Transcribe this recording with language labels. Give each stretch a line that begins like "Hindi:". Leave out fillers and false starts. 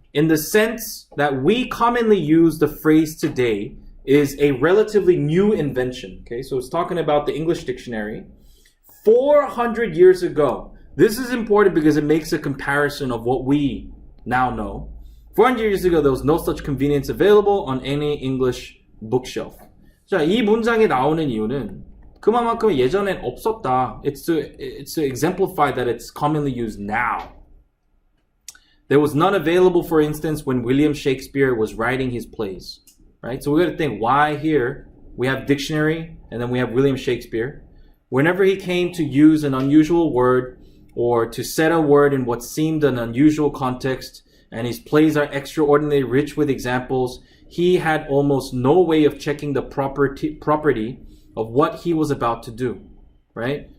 English: In the sense that we commonly use the phrase today is a relatively new invention. Okay, so it's talking about the English dictionary. 400 years ago, this is important because it makes a comparison of what we now know. 400 years ago, there was no such convenience available on any English bookshelf.
Korean: 자, 이 문장이 나오는 이유는 그만큼 예전엔 없었다.
English: It's to exemplify that it's commonly used now. There was none available, for instance, when William Shakespeare was writing his plays. Right? So we got to think why here we have dictionary and then we have William Shakespeare. Whenever he came to use an unusual word or to set a word in what seemed an unusual context, and his plays are extraordinarily rich with examples, he had almost no way of checking the property of what he was about to do. Right?